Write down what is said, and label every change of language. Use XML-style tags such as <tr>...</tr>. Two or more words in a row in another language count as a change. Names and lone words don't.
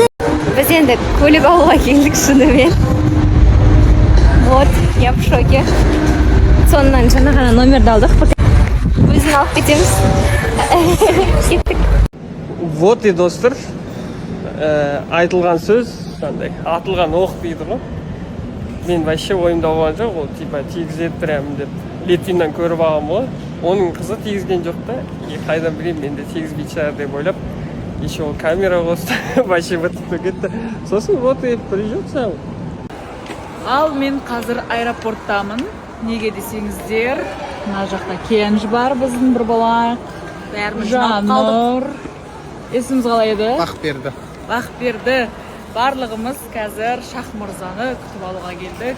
<kk>Біз енді көлік алуға келдік шынымен.</kk> <ru>Вот, я в шоке.</ru> <kk>Сонынан жаңа ғана номерді алдық. Өзін алып кетеміз. Кеттік.</kk> <ru>Вот и</ru> <kk>достар, айтылған сөз, атылған оқ дейді ғой. Мен вообще ойымда болған жоқ, ол типа тигізеді прям деп. Литвиннен көріп алғам ғой. Оның қызы тигізген жоқ та, қайдан білейін, мен де тигізбейді шығар деп ойлап. Еще ол камера қосты, вообще бітіп кетті.</kk> <ru>Сосын вот и придет сам.</ru> <kk>Ал мен қазір аэропорттамын. Неге десеңіздер, мына жақта Кенж бар, біздің бір бала. Бәріміз жиналып қалдық. Жаннұр. Есіміз қалай еді? Бақберді. Бақберді. Барлығымыз қазір Шах мырзаны күтіп алуға келдік.</kk>